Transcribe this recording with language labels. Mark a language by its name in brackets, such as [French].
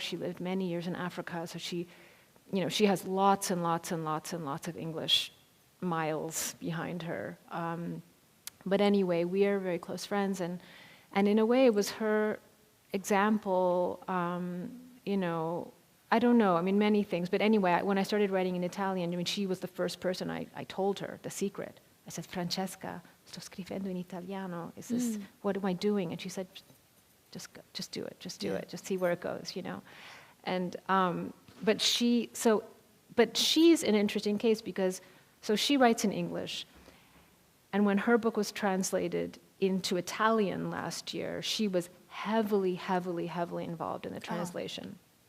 [English] She lived many years in Africa. So she, you know, she has lots and lots and lots and lots of English miles behind her. But anyway, we are very close friends, and in a way, it was her example. You know, I don't know, I mean, many things, but anyway, when I started writing in Italian, I mean, she was the first person I told her the secret. I said, [Italian] Francesca, sto scrivendo in italiano. [English] Is this, what am I doing? And she said, just do it, just see where it goes, you know. And, but she's an interesting case because, so she writes in English, and when her book was translated into Italian last year, she was heavily, heavily, heavily involved in the translation.